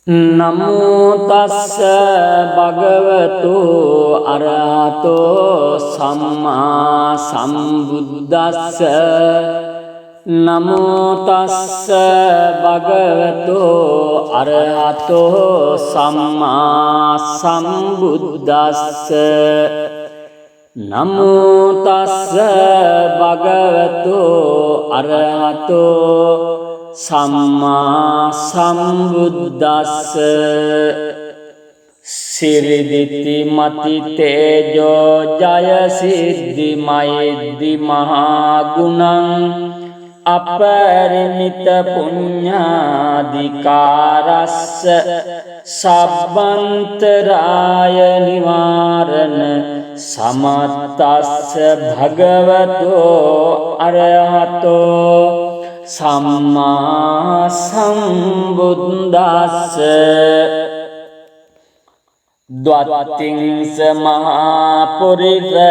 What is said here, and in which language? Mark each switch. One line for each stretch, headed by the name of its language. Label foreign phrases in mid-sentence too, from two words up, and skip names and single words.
Pali: නමෝ තස්ස භගවතු අරහතෝ සම්මා සම්බුද්දස්ස නමෝ තස්ස භගවතු අරහතෝ සම්මා සම්බුද්දස්ස නමෝ තස්ස භගවතු අරහතෝ සම්මා සම්බුද්දස්ස සිරිදිති මති තේජෝ ජය සිද්ධි මෛද්දි මහා ගුණං අපරිමිත පුඤ්ඤාධිකාරස්ස සබ්බන්තරාය නිවාරණ සමත්තස්ස භගවතෝ අරහතෝ සම්මා සම්බුද්දස්ස ද්වත්තිංස මහා පුරිස